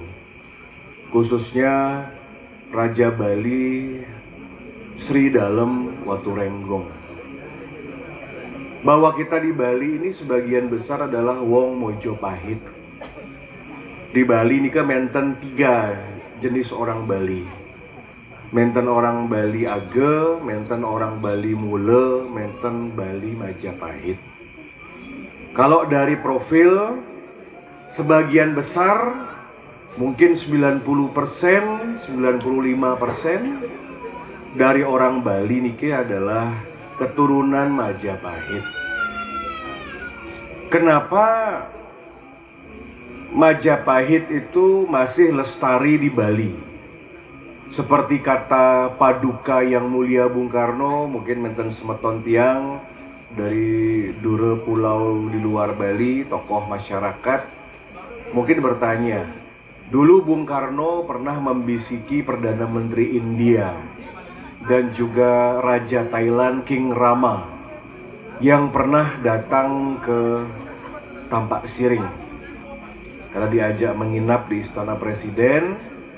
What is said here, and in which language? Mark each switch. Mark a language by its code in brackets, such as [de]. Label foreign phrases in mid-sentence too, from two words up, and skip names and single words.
[id] Khususnya Raja Bali Sri Dalem Waturenggong. Bahwa kita di Bali ini sebagian besar adalah wong Mojopahit. Di Bali ini kan menten 3 jenis orang Bali. Menten orang Bali Age, menten orang Bali Mule, menten Bali Majapahit. Kalau dari profil, sebagian besar, mungkin 90%, 95% dari orang Bali niki adalah keturunan Majapahit. Kenapa Majapahit itu masih lestari di Bali? Seperti kata Paduka Yang Mulia Bung Karno, mungkin [ban] menten semeton tiang [id] dari dure pulau di luar Bali, tokoh masyarakat, mungkin bertanya, dulu Bung Karno pernah membisiki Perdana Menteri India dan juga Raja Thailand King Rama yang pernah datang ke Tampak Siring karena diajak menginap di Istana Presiden.